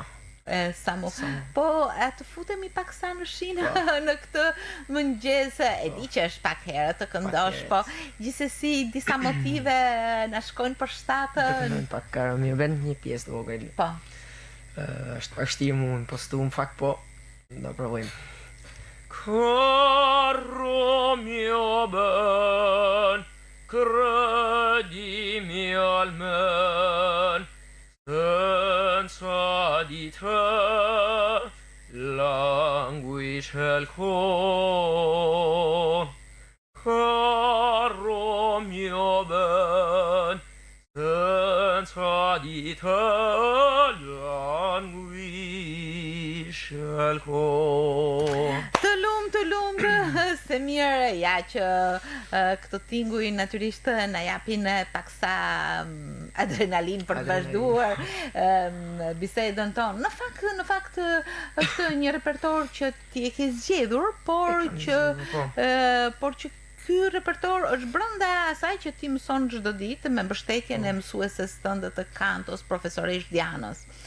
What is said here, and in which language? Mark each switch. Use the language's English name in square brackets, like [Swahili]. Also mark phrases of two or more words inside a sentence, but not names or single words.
[Albanian] Po, të futemi pak sa në Shina në këtë mëngjes, e di që është pak herë të këndosh, po gjithsesi disa motive na shkojnë për shtatë. Do të këndojmë pak Caro Mio Ben një pjesë të vogël. Po. Është pak vështirë mund, po stu në fakt po, do provojmë. [Italian] Caro mio ben, credimi almen, senza di te languisce il cor. Caro mio ben, senza di te languisce il cor. [Albanian] Të lumë, Semir, ja që këto tinguj natyrisht na japin paksa adrenalin për të vazhduar bisedën tonë. Në fakt është një repertor që ti e ke zgjedhur, por që ky repertor është brenda asaj që ti mëson çdo ditë me mbështetjen e mësueses tënde të kantos, profesoresh Dianës.